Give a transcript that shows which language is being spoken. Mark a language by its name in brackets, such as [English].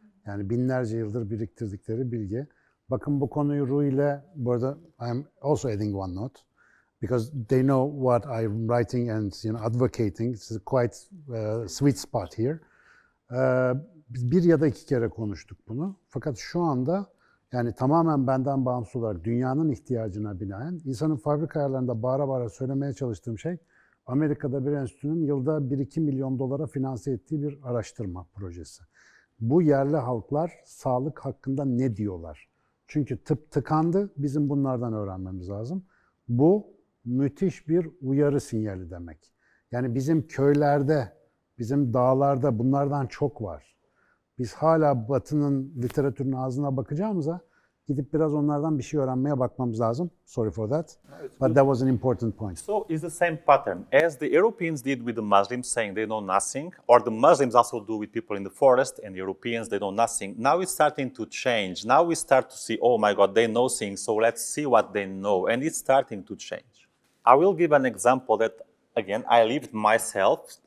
[Turkish] Yani binlerce yıldır biriktirdikleri bilgi. Bakın bu konuyu Ru ile, bu arada [English] I'm also adding one note. Because they know what I'm writing and advocating. It's a quite sweet spot here. [Turkish] Biz bir ya da iki kere konuştuk bunu. Fakat şu anda yani tamamen benden bağımsız olarak dünyanın ihtiyacına binaen insanın fabrika ayarlarında bağıra bağıra söylemeye çalıştığım şey Amerika'da bir enstitünün yılda 1-2 milyon dolara finanse ettiği bir araştırma projesi. Bu yerli halklar sağlık hakkında ne diyorlar? Çünkü tıp tıkandı, bizim bunlardan öğrenmemiz lazım. Bu müthiş bir uyarı sinyali demek. Yani bizim köylerde, bizim dağlarda bunlardan çok var. Biz hala Batı'nın literatürünün ağzına bakacağımıza gidip biraz onlardan bir şey öğrenmeye bakmamız lazım. [English] Sorry for that. But that was an important point. So it's the same pattern. As the Europeans did with the Muslims saying they know nothing, or the Muslims also do with people in the forest, and the Europeans, they know nothing. Now it's starting to change. Now we start to see, oh my God, they know things, so let's see what they know. And it's starting to change. I will give an example that, again, I lived myself.